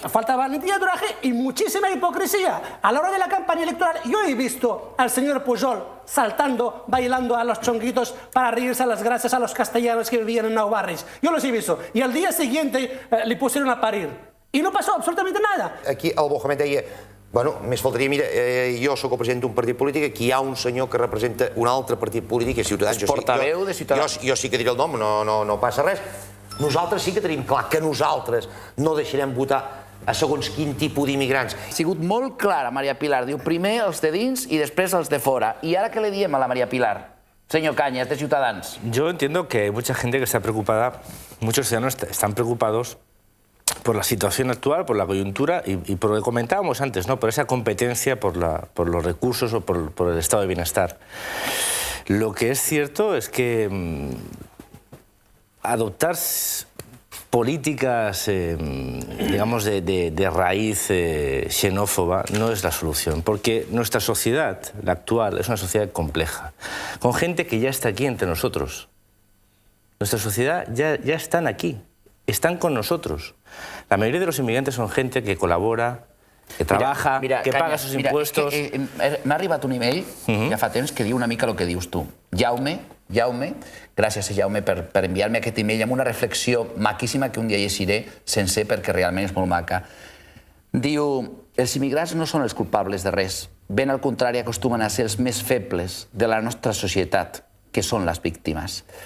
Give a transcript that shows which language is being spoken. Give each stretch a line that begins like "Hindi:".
Spanish: Falta valentía, coraje y muchísima hipocresía. A la hora de la campaña electoral, yo he visto al señor Pujol saltando, bailando a los chonguitos para reírse a las gracias a los castellanos que vivían en Nou Barris. Yo los he visto. Y al día siguiente le pusieron a parir. Y no pasó absolutamente nada.
Catalan: Aquí el Mohamed deia, bueno, més faltaria, mira, jo sóc el president d'un partit polític, aquí hi ha un senyor que representa un altre partit polític, és Ciutadans. És portaveu de Ciutadans. Jo sí que diré el nom, no passa res. Nosaltres sí que tenim clar que nosaltres no deixarem votar a segons quin tipus d'immigrants. Ha sigut molt clara Maria Pilar, diu primer els de dins i després els de fora. I ara què li diem a la Maria Pilar?
Spanish: Señor Cañas, de Ciutadans. Yo entiendo que hay mucha gente que está preocupada, muchos ciudadanos están preocupados por la situación actual, por la coyuntura y por lo que comentábamos antes, ¿no? Por esa competencia, por los recursos o por el estado de bienestar. Lo que es cierto es que adoptar políticas, digamos, de raíz xenófoba no es la solución, porque nuestra sociedad, la actual, es una sociedad compleja, con gente que ya está aquí entre nosotros. Nuestra sociedad ya están aquí, están con nosotros. La mayoría de los inmigrantes son gente que colabora, que trabaja, que paga sus impuestos.
Catalan: M'ha arribat un email, ja fa temps, que diu una mica el que dius tu. Jaume, gràcies Jaume per enviar-me aquest email amb una reflexió maquíssima que un dia llegiré sencer perquè realment és molt maca. Diu, Els immigrants no són els culpables de res. Ben al contrari, acostumen a ser els més febles de la nostra societat, que són les víctimes.